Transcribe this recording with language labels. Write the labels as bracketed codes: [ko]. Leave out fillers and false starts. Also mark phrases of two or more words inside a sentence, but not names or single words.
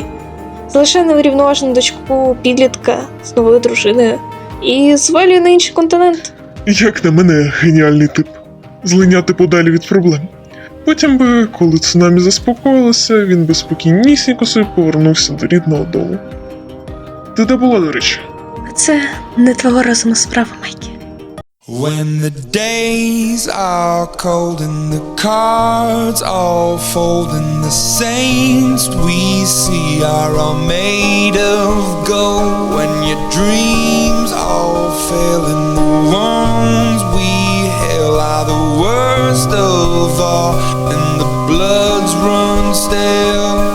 [uk] Залишає неврівноважену дочку підлітка з новою дружиною і звалює на інший континент. Як на мене, геніальний тип. Злиняти подалі від проблем. Потім би, коли цунамі заспокоїлося, він би спокійнісінько собі повернувся до рідного дому. Ти де була, до речі? А це не твого розуму справа, Майкі. [en] When the days are cold and the cards all fold and the saints we see are all made of gold, when your dreams all fail and the ones we hail are the worst of all and the bloods run stale,